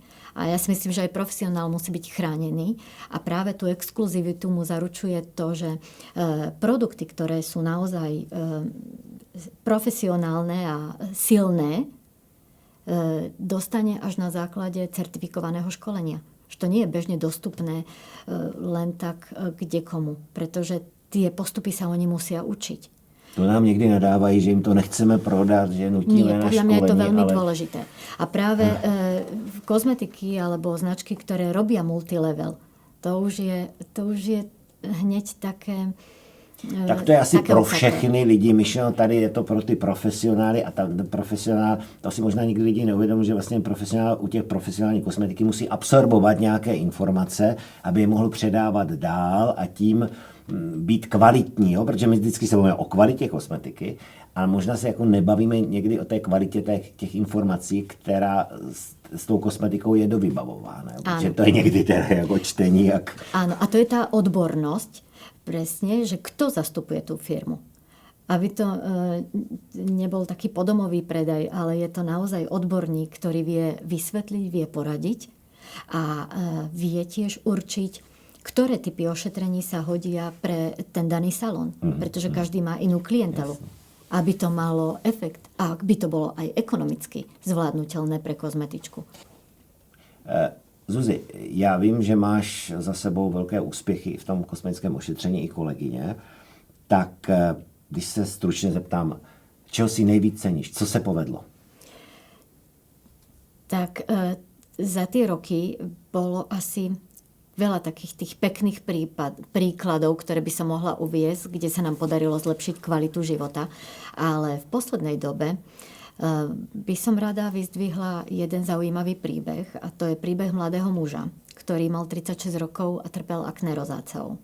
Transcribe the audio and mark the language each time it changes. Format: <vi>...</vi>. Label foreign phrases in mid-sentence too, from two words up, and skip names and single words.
<sk>A ja si myslím, že aj profesionál musí byť chránený a práve tú exkluzivitu mu zaručuje to, že produkty, ktoré sú naozaj profesionálne a silné, dostane až na základe certifikovaného školenia. Že to nie je bežne dostupné len tak kdekomu, pretože tie postupy sa oni musia učiť.</sk> <cs>To nám někdy nadávají, že jim to nechceme prodat, že nutíme na školení.</cs> <sk>Podľa mňa je to veľmi dôležité. A práve kozmetiky alebo značky, ktoré robia multilevel, to už je hneď také...</sk> <cs>Tak to je asi pro všechny lidi, myšleno tady je to pro ty profesionály a ta profesionál, to si možná nikdy lidi neuvědomují, že vlastně profesionál u těch profesionální kosmetiky musí absorbovat nějaké informace, aby je mohl předávat dál a tím být kvalitní, jo? Protože my vždycky se bavíme o kvalitě kosmetiky, ale možná se jako nebavíme někdy o té kvalitě těch informací, která s tou kosmetikou je dovybavována. Protože to je někdy teda jako čtení. Jak...</cs> <sk>Áno, a to je tá odbornosť, presne, že kto zastupuje tú firmu. Aby to nebol taký podomový predaj, ale je to naozaj odborník, ktorý vie vysvetliť, vie poradiť a vie tiež určiť, ktoré typy ošetrení sa hodia pre ten daný salón. Pretože každý má inú klientelu. Aby to malo efekt a aby to bolo aj ekonomicky zvládnutelné pre kozmetičku.</sk> <cs>Zuzi, já vím, že máš za sebou velké úspěchy v tom kosmetickém ošetření i kolegyně, tak když se stručně zeptám, čeho si nejvíc ceníš? Co se povedlo?</cs> <sk>Tak za tie roky bolo asi veľa takých tých pekných príkladov, ktoré by som mohla uviesť, kde sa nám podarilo zlepšiť kvalitu života. Ale v poslednej dobe by som rada vyzdvihla jeden zaujímavý príbeh a to je príbeh mladého muža, ktorý mal 36 rokov a trpel akné rozáceou.</sk>